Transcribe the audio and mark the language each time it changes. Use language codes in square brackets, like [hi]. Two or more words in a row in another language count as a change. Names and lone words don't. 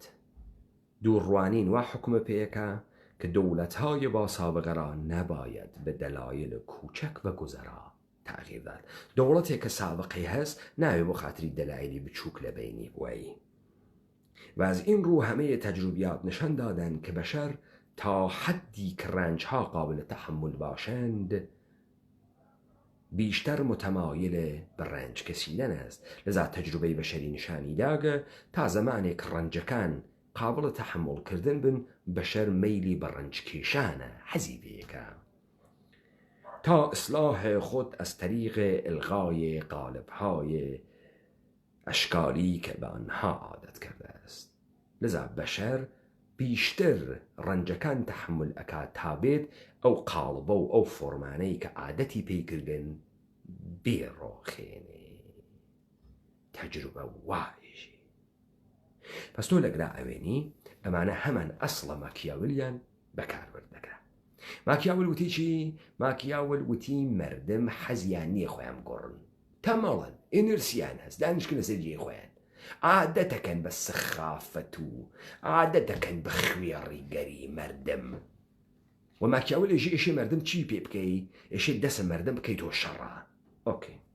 [ckb] دوڕوانین و حکم پێیەکە کە [fa] دەوڵەت‌های با سابقه را نباید به دلایل کوچک و گذرا [ckb] تاغیردات دەوڵەتێک کە سابقەی هەست ناوێ بۆ خاتری دەلایلی بچووک لە بینی بووایی [fa] واز این رو همه تجربیات نشان دادن که بشر تا حدی که رنجها قابل تحمل باشند بیشتر متمایل به رنج کشیدن است لذا تجربه بشری [ckb] نشانی داگە [fa] تا زمانی که رنجەکان قابل تحمل کردن بن بشر میلی به رنج [ckb] کێشانە حەزی پێیەکە [fa] تا اصلاح خود از طریق الغای قالب‌های اشکالی که به آنها عادت کرده است لذا بشر بیشتر [ckb] رنجەکان تحمل ئەکات تا بێت ئەو قاڵبە و ئەو فۆرمانەی کە عادەتی پێکردن بێڕۆخێنێ تەجروبە وایژی پس تۆ لەگرا ئەوێنی ئەمانە هەمان ئەسڵە ماکیاولیان بەکاربردەکرا ماکیاول وتی چی؟ ماکیاول وتی مردم حەزیان نییە خۆیان بگۆڕن تەمەڵەن ئێنرسیان هەست دانیشکن لەسەر جێی خۆیان عادەتەکەن بە سخافەت و عادەتەکەن بە خوێڕیگەری مردم و ماکیاول ئێژێ ئێشێ مردم چی پێ بکەی ئێشێ دەسە مردم بکەیتۆ شەڕە ئۆکێ